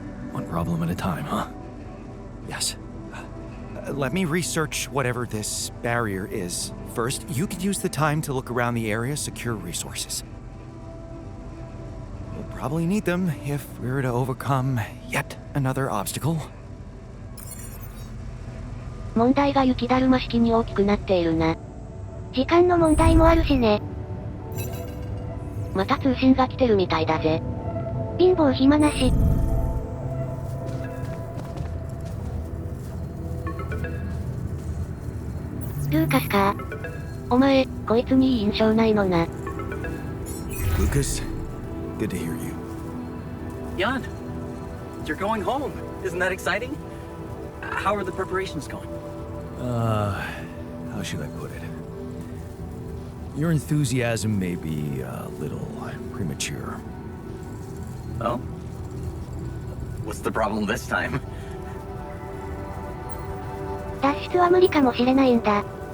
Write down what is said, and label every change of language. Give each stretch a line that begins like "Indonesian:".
English: One problem at a time, huh? Yes. Let me research whatever this barrier is. First, you could use the time to look around the area, secure resources. We'll probably need them if we're to overcome yet another obstacle.
Japanese: 問題が雪だるま式に大きくなっているな。時間の問題もあるしね。また通信が来てるみたいだぜ。貧乏暇なし。ルーカスか。お前、こいつにいい印象ないのな。
English: Lucas, good to hear you. Jan, you're going home. Isn't that exciting? How are the preparations going? How should I put it? Your enthusiasm may be a little premature. Oh? What's the problem this time?
Japanese: 脱出は無理かもしれないんだ。